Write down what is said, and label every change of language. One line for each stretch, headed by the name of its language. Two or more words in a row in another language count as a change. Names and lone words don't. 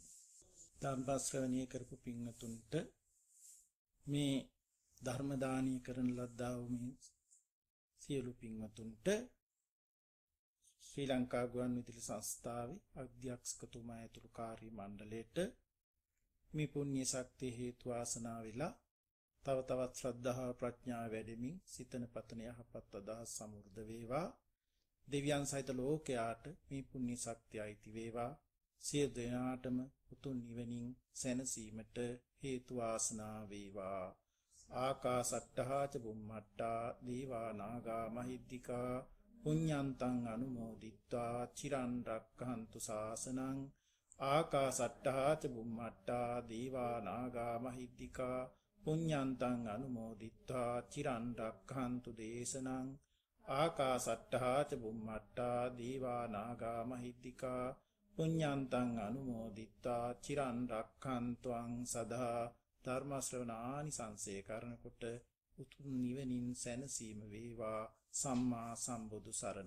Sinhala: ධර්ම ශ්‍රවණය කරපු පින්වතුන්ට මේ ධර්ම දානීය කරන ලද්දා වූ මේ සියලු පින්වතුන්ට ශ්‍රී ලංකා ගුවන්විදුලි සංස්ථාවේ අධ්‍යක්ෂකතුමා ඇතුළු කාර්ය මණ්ඩලයට මේ පුණ්‍ය ශක්තිය හේතු ආසනා වෙලා තව තවත් ශ්‍රද්ධාව ප්‍රඥාව වැඩෙමින් සිතන පතන යහපත් අදහස් සමෘද්ධ වේවා. දෙවියන් සහිත ලෝකයාට මේ පුණ්‍ය ශක්තිය අයිති වේවා. සියලු දෙනාටම උතුම් නිවනින් සැනසීමට හේතු ආසනා වේවා.
Pali: ආකාසට්ටහා ච බුම්මට්ටා දීවා නාග මහිද්దికා පුඤ්ඤන්තං අනුමෝදිත්වා චිරන් රක්ඛන්තු ශාසනං. ආකාසට්ටහා ච බුම්මට්ටා දීවා නාග මහිද්దికා පුඤ්ඤන්තං අනුමෝදිත්වා චිරන් රක්ඛන්තු දේශනං. ආකාසට්ටහා ච බුම්මට්ටා දීවා නාග මහිද්దికා පුඤ්ඤන්තං අනුමෝදිත්වා චිරන් රක්ඛන්තුං සදා.
Sinhala: ධර්ම ශ්‍රවණානි සංසේ කරනකොට උතුම් නිවනින් සැනසීම වේවා. සම්මා සම්බුදු සරණයි.